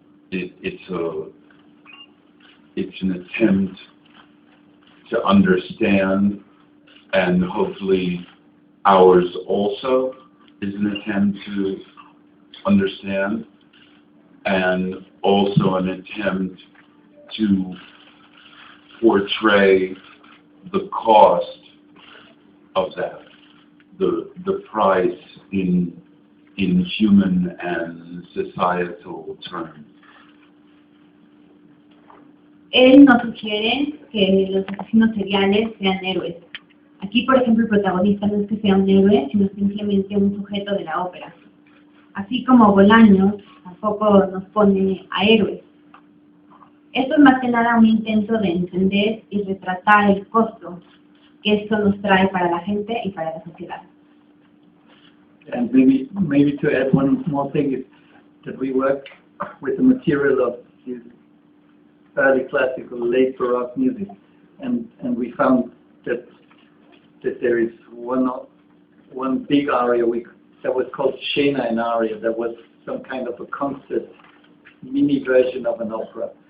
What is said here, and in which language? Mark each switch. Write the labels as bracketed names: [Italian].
[English] It's an attempt to understand, and hopefully ours also is an attempt to understand, and also an attempt to portray the cost of that, the price in human and societal terms. [Spanish] Él no sugiere que los asesinos seriales sean héroes. Aquí, por ejemplo, el protagonista no es que sea un héroe, sino simplemente un sujeto de la ópera. Así como Bolaño tampoco nos pone a héroes. Esto es más que nada un intento de entender y retratar el costo que esto nos trae para la gente y para la sociedad. [English] And maybe to add one more thing is that we work with the material of his early classical, late Baroque music, and we found that there is one big aria that was called Scena, an aria that was some kind of a concert mini version of an opera.